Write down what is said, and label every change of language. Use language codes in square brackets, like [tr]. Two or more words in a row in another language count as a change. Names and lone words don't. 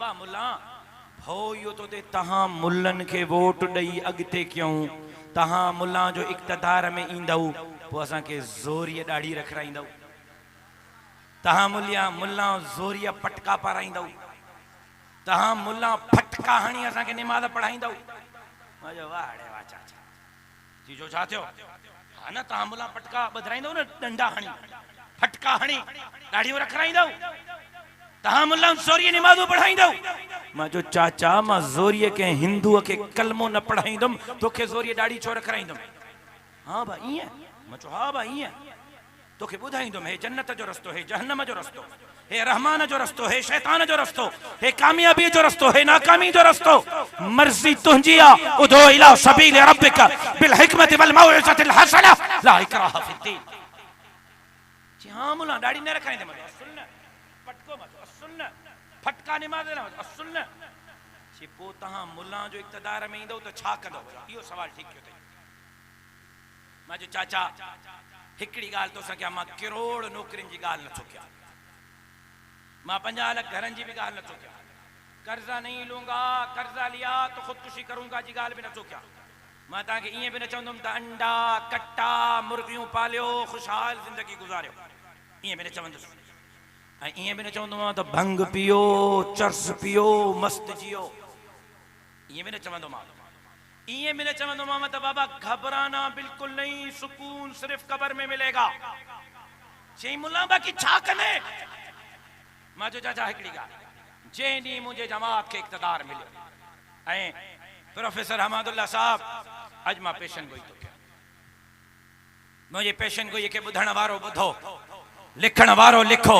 [sd] बा मुला भउ इहो थो थिए तहां मुल्लनि खे वोट ॾेई अॻिते कयूं तहां मुल्ला जो इक़्तिदार में ईंदव पोइ असांखे ज़ोरीअ ॾाढ़ी रखराईंदव तहां मुल्ला ज़ोरीअ पटका पाराईंदव तहां मुल्ला फटका हणी असांखे निमाज़ पढ़ाईंदव मां चयो वाह रे वाह चाचा जी जो छा थियो हा न तहां मुल्ला पटका ॿधाईंदव न डंडा हणी फटका हणी ॾाढ़ियूं रखराईंदव तहां मुल्ला ज़ोरिए नमाज़ो पढ़ाईंदो मां जो चाचा मां ज़ोरिए के हिंदुअ के कलमो न पढ़ाईंदुम तोखे ज़ोरिए दाढ़ी छो रखराईंदुम हां बा ईअं मां चयो हां बा ईअं तोखे ॿुधाईंदुम हे जन्नत जो रस्तो हे जहन्नम जो रस्तो हे रहमान जो रस्तो हे शैतान जो रस्तो हे कामयाबी जो रस्तो हे नाकामी जो रस्तो मर्जी तुंहिंजी आहे [ar] ادع إلى سبيل ربك بالحكمة والموعظة الحسنة لا إكراه في الدين [sd] जी हां मुल्ला दाढ़ी न रखाईंदे मां सुन पटको मां सुन फटका नमाज़ न सुन जी पोइ तहां मुल्ला जो इक़्तिदार में ईंदो त छा कंदो इहो सवाल ठीक कयो मां जो चाचा हिकड़ी गाल तो सकिया मां करोड़ नौकरियुनि जी गाल नथो कयां मां 50 लाख घरनि जी भी गाल नथो कयां [ur] قرضہ نہیں لوں گا قرضہ لیا تو خودکشی کروں گا [sd] जी गाल भी नथो कयां मां तव्हांखे ईअं बि न चवंदुमि त अंडा कट्टा मुर्गियूं पालियो खुशहाल ज़िंदगी गुज़ारियो ईअं बि न चवंदुसि ऐं ईअं बि न चवंदुमि त भंग पियो चर्स पियो मस्त जियो ईअं बि न चवंदोमांव ईअं बि न चवंदोमांव त [ur] بابا گھبرانا بالکل نہیں سکون صرف قبر میں ملے گا [sd] चई मुल्ला बाक़ी छा कंदे मां जो चाचा हिकड़ी ॻाल्हि जंहिं ॾींहुं मुंहिंजे जमात खे इक़्तिदार मिलियो ऐं प्रोफेसर हमादुल्ला साहब अॼु मां पेशन गोई थो कयां मुंहिंजे पेशन गोई खे ॿुधण वारो ॿुधो लिखण वारो लिखो